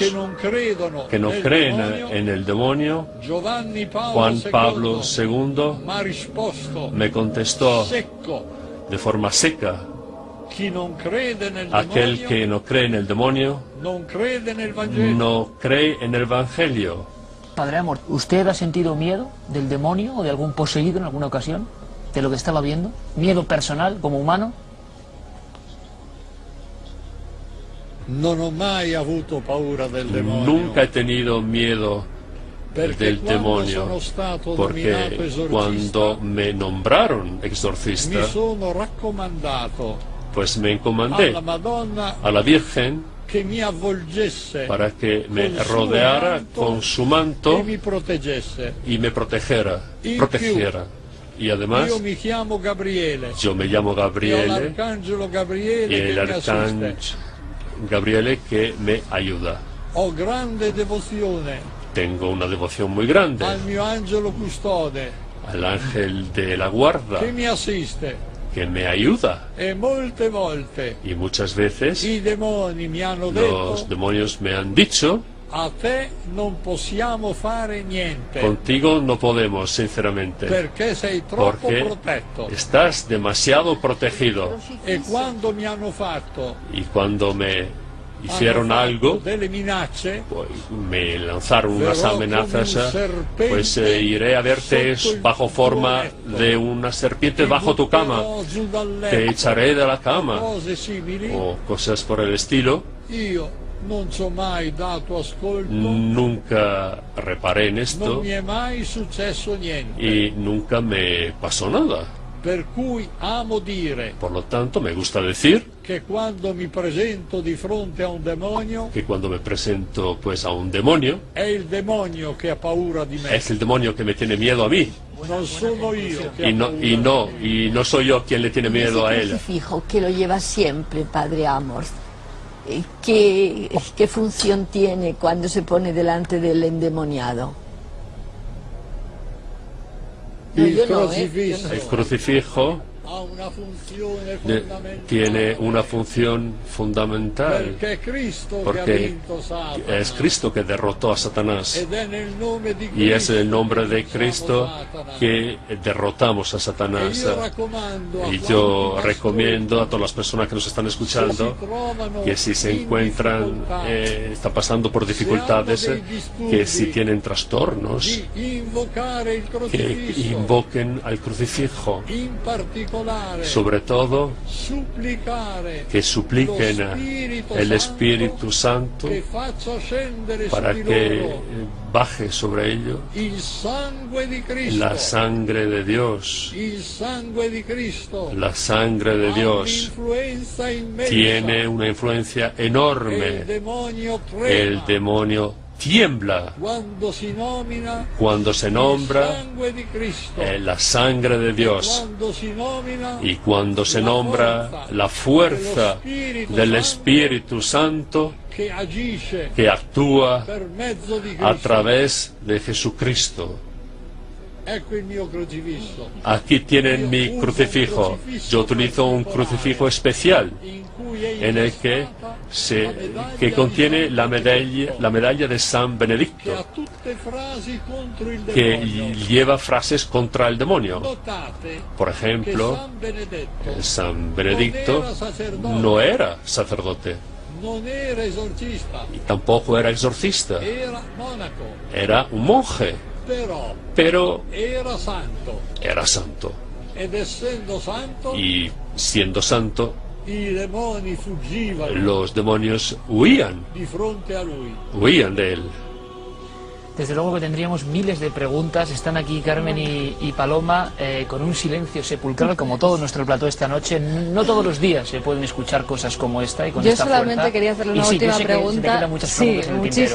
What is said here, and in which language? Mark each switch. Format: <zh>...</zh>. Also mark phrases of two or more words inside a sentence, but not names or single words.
<it>che non credono</it> <es>que no</es> <it>nel</it> <es>creen</es> <it>demonio,</it> <es>en el demonio.</es> <it>Giovanni Paolo</it> <es>Juan II Pablo II</es> <it>mi ha risposto</it> <es>me contestó</es> <it>secco:</it> <es>de forma seca:</es> <it>chi non crede nel</it> <es>aquel</es> <it>demonio</it> <es>que no cree en el demonio</es> <it>non crede nel Vangelo.</it> <es>no cree en el Evangelio. Padre Amort, ¿usted ha sentido miedo del demonio o de algún poseído en alguna ocasión? ¿De lo que estaba viendo? ¿Miedo personal, como humano?</es> <it>Non ho mai avuto paura del demonio.</it> <es>Nunca he tenido miedo</es> <it>Perché</it> <es>del</es> <it>quando</it> <es>demonio,</es> <it>sono stato</it> <es>porque</es> <it>nominato esorcista,</it> <es>cuando me nombraron</es> <it>mi</it> <es>exorcista,</es> <it>sono raccomandato</it> <es>pues me encomendé</es> <it>alla Madonna</it> <es>a la Virgen</es> <it>che mi avvolgesse</it> <es>para que me con su rodeara</es> <it>manto</it> <es>con su manto</es> <it>e mi proteggesse.</it> <es>y me protegiera. Y además,</es> <it>Io mi chiamo Gabriele</it> <es>yo me llamo</es> <it>e ho</it> <es>Gabriele,</es> <it>l'arcangelo</it> <es>y Gabriele el</es> <it>che mi assiste.</it> <es>arcángel Gabriele que me ayuda.</es> <it>Ho grande devozione</it> <es>Tengo una devoción muy grande</es> <it>al mio angelo custode</it> <es>al ángel de la guarda</es> <it>che mi assiste,</it> <es>que me ayuda.</es> <it>e molte volte</it> <es>Y muchas veces</es> <it>i demoni mi hanno</it> <es>los</es> <it>detto</it> <es>demonios me han dicho</es> <it>A te non possiamo fare niente.</it> <es>Contigo no podemos, sinceramente.</es> <it>Perché sei troppo</it> <es>Porque</es> <it>protetto.</it> <es>estás demasiado protegido.</es> <it>E quando mi hanno fatto</it> <es>Y cuando me hicieron algo,</es> <it>delle minacce,</it> <es>pues, me lanzaron unas</es> <it>verrò</it> <es>amenazas,</es> <it>come un serpente</it> <es>pues iré a verte</es> <it>sotto il</it> <es>bajo forma</es> <it>tuo letto.</it> <es>de una serpiente bajo tu cama,</es> <it>Butterò giù dal</it> <es>te</es> <it>letto.</it> <es>echaré de la cama,</es> <it>Cose simili.</it> <es>o cosas por el estilo.</es> <it>Io non ci ho mai dato ascolto,</it> <es>Nunca reparé en</es> <it>non</it> <es>esto</es> <it>mi è mai successo niente.</it> <es>y nunca me pasó nada.</es> <it>Per cui amo dire</it> <es>Por lo tanto, me gusta decir</es> <it>che quando mi presento di fronte a un demonio,</it> <es>que cuando me presento pues a un demonio,</es> <it>è il demonio che ha paura di me,</it> <es>es el demonio que me tiene miedo a mí,</es> <it>non sono io che</it> <es>y no soy yo quien le tiene miedo a él. Crucifijo que lo lleva siempre, Padre Amorth. ¿Qué función tiene cuando se pone delante del endemoniado? No,</es> <it>il</it> <es>yo no,</es> <it>crocifisso</it> <es>El crucifijo</es> <it>ha una funzione fondamentale,</it> <es>tiene una función fundamental,</es> <it>perché è Cristo che ha</it> <es>porque</es> <it>vinto Satana,</it> <es>es Cristo que derrotó a Satanás,</es> <it>ed è nel nome di y es Cristo</it> <es>en el nombre de</es> <it>che</it> <es>Cristo</es> <it>vinciamo Satana.</it> <es>que derrotamos a</es> <it>E</it> <es>Satanás.</es> <it>io raccomando a</it> <es>Y</es> <it>quanti</it> <es>yo</es> <it>mi</it> <es>recomiendo a</es> <it>ascoltano,</it> <es>todas las personas que nos están</es> <it>se</it> <es>escuchando</es> <it>si trovano</it> <es>que si se</es> <it>in</it> <es>encuentran,</es> <it>difficoltà,</it> <es>están pasando por dificultades, que si tienen trastornos,</es> <it>di invocare il</it> <es>que</es> <it>crocifisso,</it> <es>invoquen al crucifijo,</es> <it>in particolare</it> <es>sobre todo</es> <it>supplicare</it> <es>que supliquen</es> <it>lo Spirito</it> <es>el</es> <it>Santo</it> <es>Espíritu Santo</es> <it>che faccia scendere</it> <es>para</es> <it>su di</it> <es>que</es> <it>loro</it> <es>baje sobre ello</es> <it>il sangue di Cristo,</it> <es>la sangre de Dios.</es> <it>il sangue di Cristo</it> <es>La sangre de</es> <it>ha</it> <es>Dios</es> <it>un'influenza immensa,</it> <es>tiene una influencia</es> <it>e il</it> <es>enorme.</es> <it>demonio</it> <es>El</es> <it>trema</it> <es>demonio tiembla</es> <it>quando si nomina</it> <es>cuando se</es> <it>il</it> <es>nombra</es> <it>sangue di Cristo,</it> <es>la sangre de Dios,</es> <it>quando si nomina</it> <es>y cuando se nombra la fuerza del Espíritu Santo</es> <it>che agisce</it> <es>que actúa</es> <it>per mezzo di Cristo.</it> <es>a través de Jesucristo.</es> <it>Ecco il mio crocifisso,</it> <es>Aquí tienen mi crucifijo. Yo utilizo un crucifijo especial</es> <it>in cui è</it> <es>en el que que contiene la medalla de San</es> <it>che</it> <es>Benedicto,</es> <it>ha tutte frasi contro il</it> <es>que</es> <it>demonio.</it> <es>lleva frases contra el demonio.</es> <it>Notate</it> <es>Por</es> <it>che</it> <es>ejemplo,</es> <it>San Benedetto</it> <es>San Benedicto no era sacerdote</es> <it>non era esorcista,</it> <es>y tampoco era exorcista,</es> <it>era monaco,</it> <es>era un monje, pero</es> <it>era santo,</it> <es>era santo.</es> <it>ed essendo santo</it> <es>Y siendo santo,</es> <it>i demoni fuggivano</it> <es>los demonios huían</es> <it>di fronte a lui.</it> <es>de él. Desde luego que tendríamos miles de preguntas. Están aquí Carmen y Paloma con un silencio sepulcral como todo nuestro plató esta noche. No todos los días se pueden escuchar cosas como esta y con Yo esta solamente fuerza. quería hacerle Y una sí, yo última sé que se te pregunta. quedan muchas Sí, preguntas en el tintero.</es>